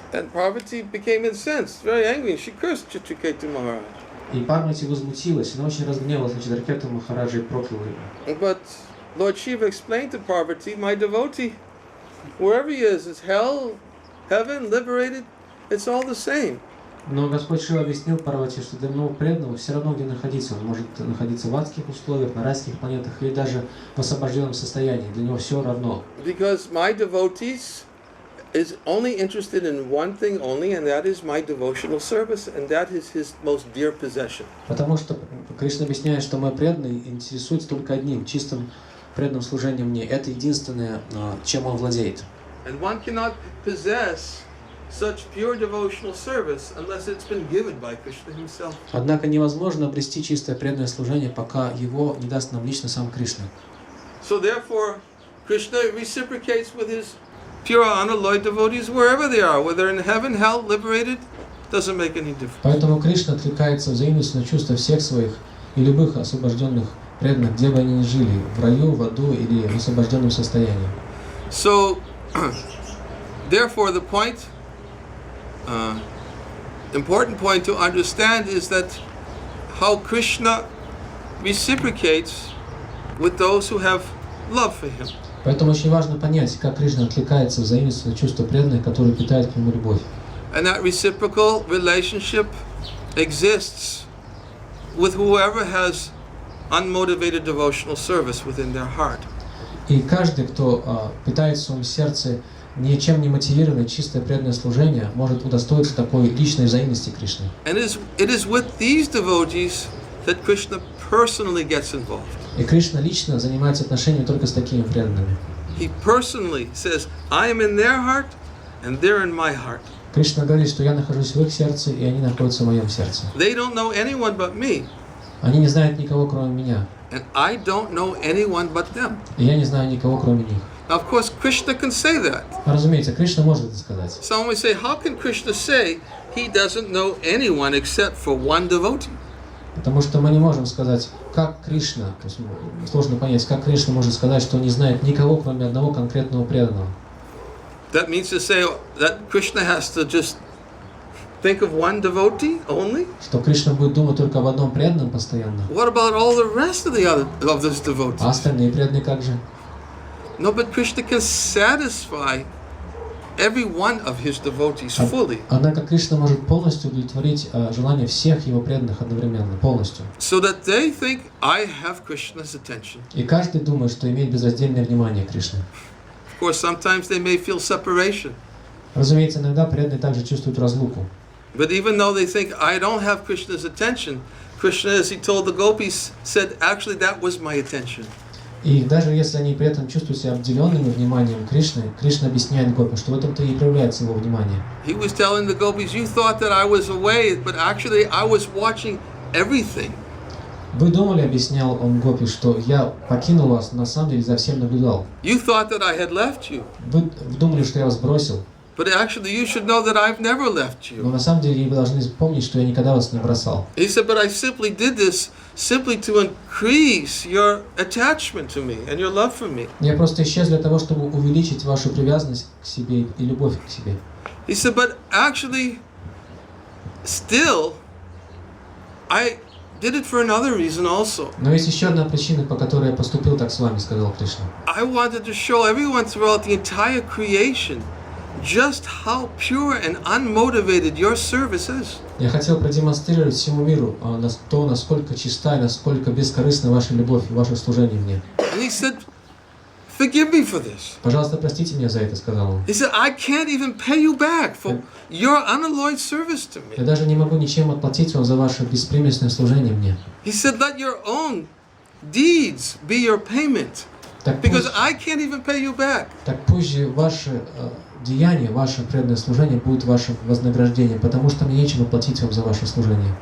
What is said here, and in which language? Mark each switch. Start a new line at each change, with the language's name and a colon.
English: And Parvati became incensed, very angry, and she cursed Chitraketu Maharaj.
Russian: И Парвати возмутилась, она очень разгневалась на Читракету Махараджа и прокляла его.
English: But Lord Shiva explained to Parvati, my devotee, wherever he is hell, heaven, liberated, it's all the same.
Russian: Но Господь Шива объяснил Парвати, что для нового преданного все равно, где находиться. Он может находиться в адских условиях, на райских планетах или даже в освобожденном состоянии. Для него все равно.
English: Because my devotees is only interested in one thing only, and that is my devotional service, and that is his most dear possession.
Russian: Потому что Кришна объясняет, что мой преданный интересуется только одним, чистым преданным служением мне. Это единственное, чем он владеет.
English: And one cannot possess such pure devotional service unless it's been given by Krishna himself.
Russian: Однако невозможно обрести чистое преданное служение, пока его не даст нам лично сам Кришна.
English: So therefore, Krishna reciprocates with his pure unalloyed devotees wherever they are, whether in heaven, hell, liberated, doesn't make any difference.
Russian: Поэтому Кришна откликается взаимностью на чувства всех своих и любых освобожденных преданных, где бы они ни жили, в раю, в аду или в освобожденном состоянии.
English: So, therefore, the point, important point to understand is that how Krishna reciprocates with those who have love for him.
Russian: Поэтому очень важно понять, как Кришна откликается взаимностью на чувства преданных, которые питают к нему любовь.
English: And that reciprocal relationship exists with whoever has unmotivated devotional service within their heart.
Russian: И каждый, кто питает в своем сердце ничем не мотивированное чистое преданное служение, может удостоиться такой личной взаимности Кришны.
English: And it is with these devotees that Krishna personally gets involved.
Russian: И Кришна лично занимается отношениями только с такими преданными.
English: He personally says, I am in their heart and they're in my heart.
Russian: Кришна говорит, что я нахожусь в их сердце, и они находятся в моем сердце.
English: They don't know anyone but me.
Russian: Они не знают никого, кроме меня.
English: And I don't know anyone but them.
Russian: И я не знаю никого, кроме них.
English: Now, of course, Krishna can say that.
Russian: Разумеется, Кришна может это сказать.
English: Someone may say, how can Krishna say he doesn't know anyone except for one devotee?
Russian: Потому что мы не можем сказать, как Кришна, то есть сложно понять, как Кришна может сказать, что он не знает никого, кроме одного конкретного преданного.
English: That means to say that Krishna has to just think of one devotee only?
Russian: Что Кришна будет думать только об одном преданном постоянно.
English: What about all the rest of those devotees?
Russian: А остальные преданные как же?
English: No, but Krishna can satisfy every one of his devotees fully.
Russian: Однако Кришна может полностью удовлетворить желания всех его преданных одновременно, полностью.
English: So that they think, I have Krishna's attention.
Russian: И каждый думает, что имеет безраздельное внимание Кришны.
English: Of course, sometimes they may feel separation.
Russian: Разумеется, иногда преданные также чувствуют разлуку.
English: But even though they think, I don't have Krishna's attention, Krishna, as he told the gopis, said, actually, that was my attention.
Russian: И даже если они при этом чувствуют себя обделенными вниманием Кришны, Кришна объясняет гопи, что в этом-то и проявляется его внимание.
English: He was telling the gopis, you thought that I was away, but actually I was watching everything.
Russian: Вы думали, объяснял он гопи, что я покинул вас, но на самом деле за всем наблюдал.
English: You thought that I had left you.
Russian: Вы думали, что я вас бросил,
English: But actually you should know that I've never left
Russian: но
English: you.
Russian: на самом деле вы должны помнить, что я никогда вас не бросал.
English: He said, but I simply did this simply to increase your attachment to me and your love for me.
Russian: Я просто исчез для того, чтобы увеличить вашу привязанность к себе и любовь к себе.
English: He said, but actually, still, I did it for another reason also.
Russian: Но есть еще одна причина, по которой я поступил так с вами, сказал Кришна.
English: I wanted to show everyone throughout the entire creation just how pure and unmotivated your service is.
Russian: Я хотел продемонстрировать всему миру то, насколько чиста и насколько бескорыстна ваша любовь и ваше служение мне.
English: And he said, forgive me for this.
Russian: Пожалуйста, простите меня за это, сказал он.
English: He said, I can't even pay you back for your unalloyed service to
Russian: Я
English: me.
Russian: даже не могу ничем отплатить вам за ваше беспримесное служение мне.
English: He said, let your own deeds be your payment.
Russian: Так
English: Because I can't even pay you back.
Russian: пусть же ваши деяния, ваше преданное служение будет вашим вознаграждением, потому что мне нечем оплатить вам за ваше служение.